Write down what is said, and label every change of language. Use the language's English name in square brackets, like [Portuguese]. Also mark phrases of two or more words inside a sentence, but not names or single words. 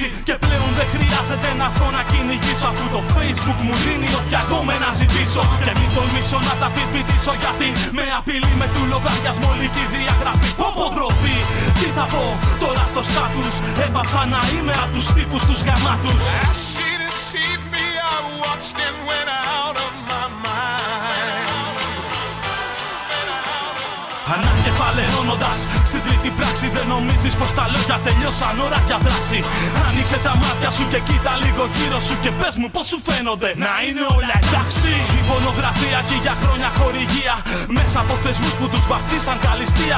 [Greek] Και πλέον δεν χρειάζεται να βρω να κυνηγήσω, αφού το Facebook μου δίνει όποια κόμμενα ζητήσω. Και μην τολμήσω να τα αμφισβητήσω, γιατί με απειλεί με του λογαριασμό ολική διαγραφή. Πω ντροπή, τι θα πω τώρα στο στάτους. Έπαψα να είμαι απ' τους τύπους τους γαμάτους. [English] As she deceived me, I watched and went out of my mind. [Greek] Ανακεφαλαιώνοντας στην τρίτη πράξη, δεν νομίζεις πως τα λόγια τελειώσαν, ώρα για δράση. Άνοιξε τα μάτια σου και κοίτα λίγο γύρω σου και πες μου πως σου φαίνονται να είναι όλα εντάξει. Η πορνογραφία και για χρόνια χορηγία μέσα από θεσμούς που τους βαφτίσαν καλυστία.